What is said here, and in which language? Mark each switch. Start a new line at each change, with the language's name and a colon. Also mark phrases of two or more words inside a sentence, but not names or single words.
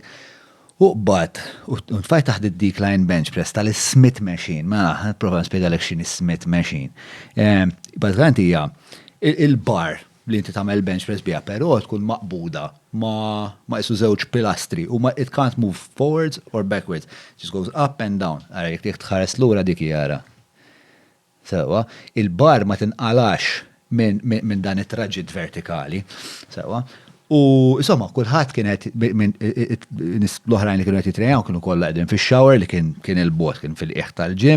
Maltese: U qbad, u tfajt taħt id-
English: decline bench press
Maltese: tal-Smith machine, ma nipprova nispjegalek x'inhi Smith machine. Bażikament hija il-bar li inti tagħmel
English: bench press
Maltese: biha, però tkun maqbuda ma isu żewġ pilastri u
English: it can't move forwards or backwards. Just goes up and down.
Maltese: Ara jekk tħares lura dik jara. Sewa, il-bar ma tinqalax minn dan it-traġit vertikali. Sewa. U insomma, kulħadd kienet l-oħrajn li kienu qed jitrejjaw kienu kollha qegħdin fix-shower li kien il-bot kien fil-qiegħ tal-ġim.